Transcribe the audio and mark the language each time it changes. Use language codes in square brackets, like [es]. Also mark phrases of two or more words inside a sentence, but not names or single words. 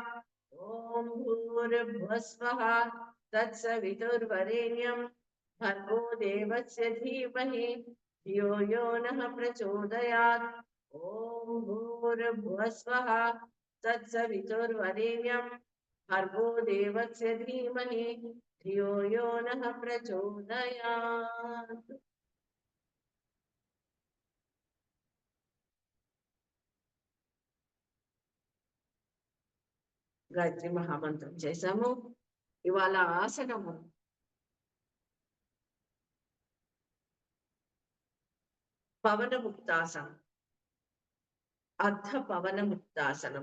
[sa] ఓం భూర్భువస్వః తత్సవితుర్వరేణ్యం భర్గో దేవస్య ధీమహి ధియో యో నః ప్రచోదయాత్. ఓం భూర్భువస్వః తత్సవితుర్వరేణ్యం భర్గో దేవస్య ధీమహి ధియో యో నః ప్రచోదయాత్. [te] గాయత్రి మహామంత్రం చేశాము. ఇవాళ ఆసనము పవనముక్తాసనం, అర్ధ పవనముక్తాసనం.